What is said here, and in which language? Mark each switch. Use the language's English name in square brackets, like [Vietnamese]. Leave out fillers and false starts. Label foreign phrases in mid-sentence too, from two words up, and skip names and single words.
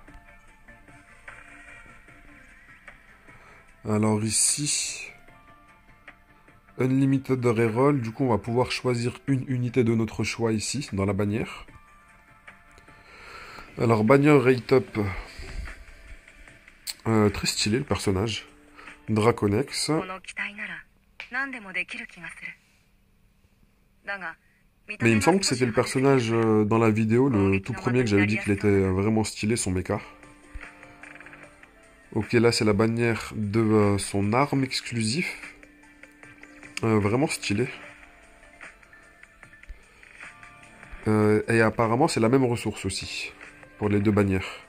[French] Alors ici, [English] Unlimited Reroll, [French] du coup on va pouvoir choisir une unité de notre choix ici, dans la bannière. Alors bannière [English] rate up, [French] très stylé le personnage. Draconex. [Japanese] この機体なら何でもできる気がする。だが、見た [French] Mais il [Japanese] 目 [French] me [Japanese] が [French] semble que [Japanese] 少し [French] c'était le [Japanese] 離れている [French] personnage dans la vidéo, le tout premier que j'avais dit qu'il était vraiment stylé son mecha. Ok, là c'est la bannière de son arme exclusive. Vraiment stylé. Et apparemment c'est la même ressource aussi, pour les deux bannières.